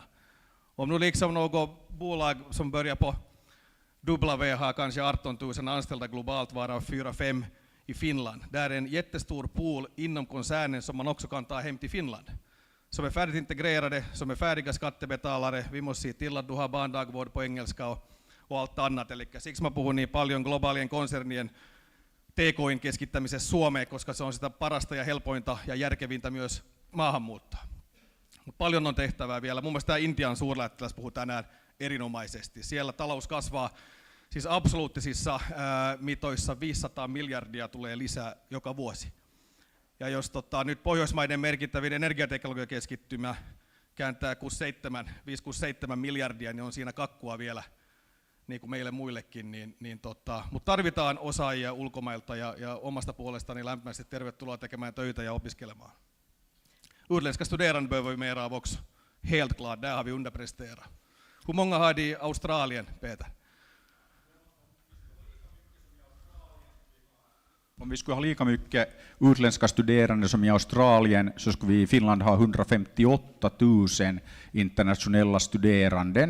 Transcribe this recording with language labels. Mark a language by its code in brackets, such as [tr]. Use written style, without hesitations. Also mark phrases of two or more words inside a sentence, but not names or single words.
[sv] Om nu liksom något bolag som börjar på W har kanske 18 000 anställda globalt, varav 4-5 i Finland. Där är en jättestor pool inom koncernen som man också kan ta hem till Finland. Som är färdigt integrerade, som är färdiga skattebetalare. Vi måste se till att du har barndagvård på engelska och allt annat. [fi] Eli siksi mä puhun niin paljon globaalien konsernien TK:n keskittämisessä Suomeen, koska se on sitä parasta ja helpointa ja järkevintä myös maahanmuuttoa. Mutta paljon on tehtävää vielä. Mun mielestä tämä Intian suurlähettiläs puhui tänään erinomaisesti. Siellä talous kasvaa, siis absoluuttisissa mitoissa 500 miljardia tulee lisää joka vuosi. Ja jos nyt Pohjoismaiden merkittävin energiateknologiakeskittymä kääntää 5-7 miljardia, niin on siinä kakkua vielä niin kuin meille muillekin. Mutta tarvitaan osaajia ulkomailta ja omasta puolestani lämpimästi tervetuloa tekemään töitä ja opiskelemaan. [sv] Utländska studerande behöver vi mera av också. Helt klart, där har vi underpresterat. Hur många har de i Australien, Peter? Om vi skulle ha lika mycket utländska studerande som i Australien så skulle vi i Finland ha 158 000 internationella studeranden.